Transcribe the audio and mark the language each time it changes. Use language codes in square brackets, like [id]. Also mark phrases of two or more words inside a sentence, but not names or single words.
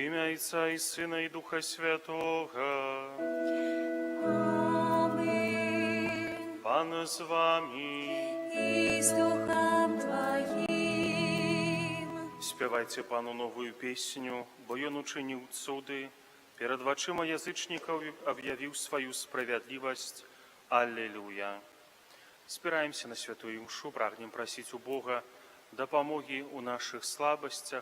[uk] ім'я Отця і Сина і Духа Святого. Аминь. Пан з вами. [ru] И с Духом Твоим. [be] Спявайце Пану новую песню, бо Ён учыніў цуды, перад вачыма язычнікаў аб'явіў сваю справядлівасць. Аллилуйя. Збіраемся на святую імшу, прагнем прасіць у Бога дапамогі ў нашых слабасцях.